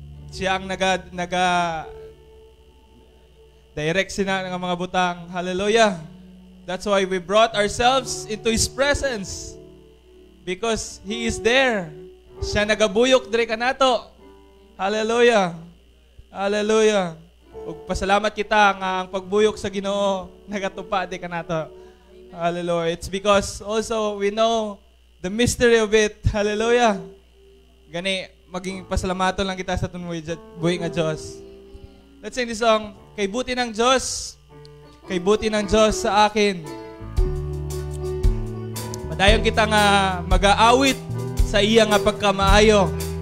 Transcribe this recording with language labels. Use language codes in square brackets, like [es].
[ceb] Siya ang naga direct sina ng mga butang. Hallelujah. [en] That's why we brought ourselves into His presence. [ceb] Because He is there. Siya nagabuyok dire kanato. Hallelujah. Hallelujah. Ug pasalamat kita nga ang pagbuyok sa Ginoo nagatupad di kanato. Hallelujah. [en] It's because also we know the mystery of it. [ceb] Hallelujah. Gani maging pasalamaton lang kita sa tunmoy buhi nga Dios. Let's sing this song. [tl] Kay buti ng Diyos. Kay buti ng Diyos sa akin. [ceb] Madayon kita nga mag-aawit sa iya nga pagkamaayo.